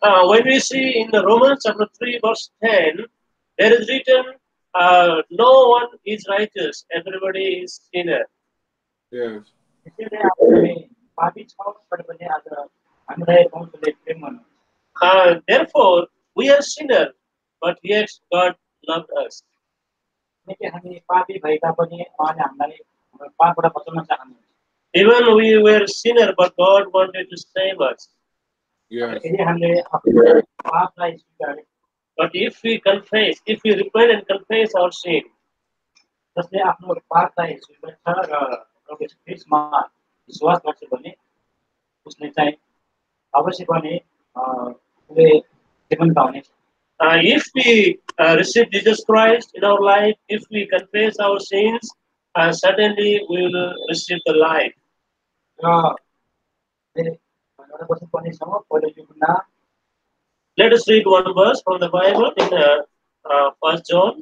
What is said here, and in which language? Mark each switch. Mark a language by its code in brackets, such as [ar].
[en] When we see in the Romans chapter 3 verse 10, there is written, no one is righteous, everybody is sinner. Yes. [ne] त्यसैले हामी पापी छौँ तर पनि आज हामीलाई पहुँचले प्रेम गर्नुहुन्छ [en] Therefore, we are sinners, but yet God loved us. [ne] किनकि हामी पापी भए तापनि उहाँले हामीलाई हाम्रो पापबाट बचाउन चाहनुहुन्छ। [en] Even we were sinner, but God wanted to save us. Yes. [ne] यदि हामीले आफ्नो पापलाई स्वीकार [en] But if we confess, if we repent and confess our sin, [ne] जसले आफ्नो पापलाई स्वीकार र प्रभु यीशु ख्रीष्टमा विश्वास गर्छ भने उसले चाहिँ अवश्य पनि उसले जीवन पाउनेछ। [en] if we receive Jesus Christ in our life, if we confess our sins, certainly we will receive the life. [ne] र एउटा वचन पनि छ पहिलो युहन्ना [en] Let us read one verse from the Bible in 1 John.